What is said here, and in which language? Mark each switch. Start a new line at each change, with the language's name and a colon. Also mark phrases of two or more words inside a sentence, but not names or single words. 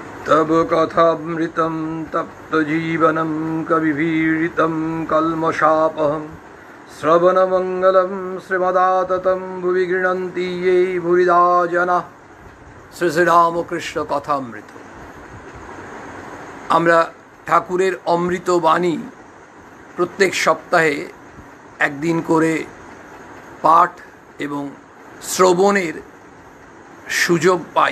Sanskrit: तब कथामृतं तप्तजीवनं कविभिरीडितं कल्मषापहं श्रवणमंगलं श्रीमदाततं भुवि गृह्णन्ति ये भूरिदा जनाः।
Bangla: শ্রী শ্রী রামকৃষ্ণ কথামৃত। আমরা ঠাকুরের অমৃত বাণী প্রত্যেক সপ্তাহে একদিন করে পাঠ এবং শ্রবণের সুযোগ পাই।